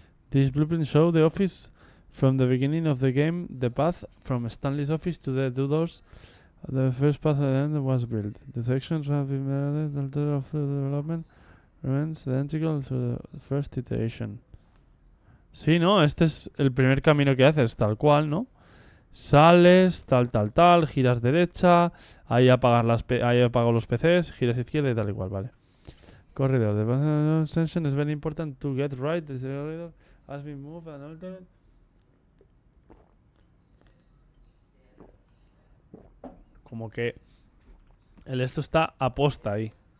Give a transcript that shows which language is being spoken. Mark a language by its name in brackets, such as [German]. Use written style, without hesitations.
[English] This blueprint shows the office from the beginning of the game. The path from Stanley's office to the two doors. The first path at the end was built. The sections have been added. The order of the development remains identical to the first iteration. [Spanish] Sí, ¿no? Este es el primer camino que haces, tal cual, ¿no? Sales, tal, giras derecha, ahí ahí apago los PCs, giras izquierda y tal igual, vale. Corredor. [English] The extension is very important to get right. The corridor has been moved and altered. [Spanish] Como que el esto está aposta ahí.